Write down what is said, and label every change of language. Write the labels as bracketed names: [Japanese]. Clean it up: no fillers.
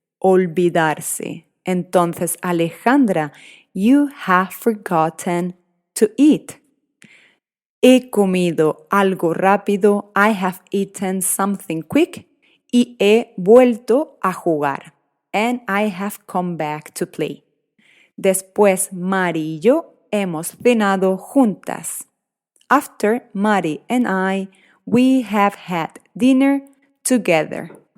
[Spanish] Olvidarse. Entonces, [English] Alejandra, you have forgotten to eat. [Spanish] He comido algo rápido. [English] I have eaten something quick. [Spanish] Y he vuelto a jugar. [English] And I have come back to play. [Spanish] Después, Mari y yo hemos cenado juntas. [English] After Mari and I, we have had dinner together.